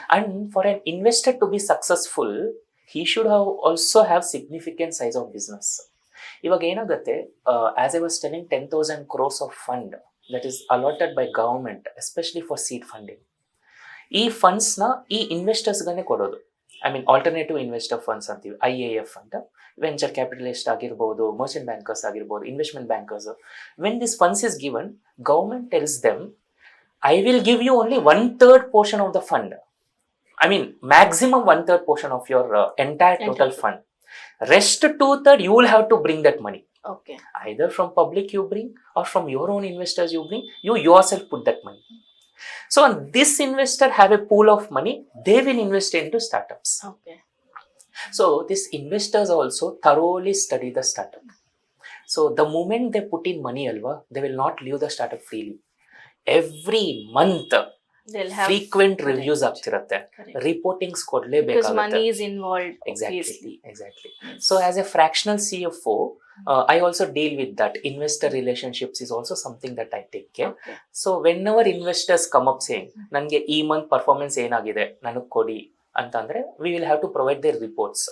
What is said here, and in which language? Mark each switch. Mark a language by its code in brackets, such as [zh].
[en] And for an investor to be successful, he should also have significant size of business. [kn] ಇವಾಗ ಏನಾಗುತ್ತೆ, [en] As I was telling 10,000 crores of fund that is allotted by government, especially for seed funding. [kn] ಈ ಫಂಡ್ಸ್ನ ಈ ಇನ್ವೆಸ್ಟರ್ಸ್ಗೇ ಕೊಡೋದು. [en] I mean [kn] alternative investor funds ಅಂತೀವಿ, IAF ಅಂತ. Venture capitalist ಆಗಿರ್ಬೋದು, Merchant bankers ಆಗಿರ್ಬೋದು, investment bankers. [en] When this funds is given, government tells them, I will give you only 1/3 portion of the fund. I mean, maximum 1/3 portion of your entire total fund. Rest 2/3 you will have to bring that money. Okay. Either from public you bring, or from your own investors you bring. You yourself put that money. So this investor have a pool of money. They will invest into startups. Okay. So these investors also thoroughly study the startup. So the moment they put in money, [kn] alva, [en] they will not leave the startup freely. Every month They'll have frequent reviews [kn] ಆಗ್ತಿರತ್ತೆ, ರಿಪೋರ್ಟಿಂಗ್ಸ್ ಕೊಡ್ಲೇಬೇಕಾಗುತ್ತೆ. [en] Because money is involved. Exactly. So as a fractional CFO, I also deal with that. Investor relationships is also something that I take care. Okay. So whenever investors come up saying, [kn] ನನಗೆ ಈ month performance ಏನಾಗಿದೆ ನನಗೆ ಕೊಡಿ ಅಂತಂದ್ರೆ, [en] we will have to provide their reports.